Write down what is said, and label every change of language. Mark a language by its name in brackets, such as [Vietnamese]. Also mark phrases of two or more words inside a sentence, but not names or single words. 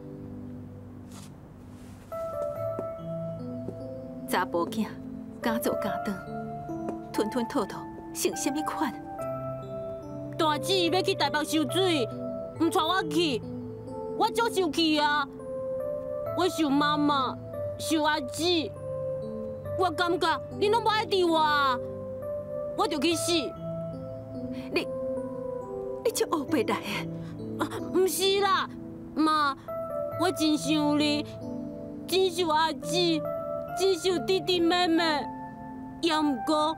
[Min Nan Chinese] 查甫囝敢做敢当，吞吞吐吐。成什么款？大姊要去台北受水，唔带我去，我足生气啊！我想妈妈，想阿姊，我感觉你拢无爱伫我，我就去死。你足黑白来的？唔是啦，妈，我真想你，真想阿姊，真想弟弟妹妹，也毋过。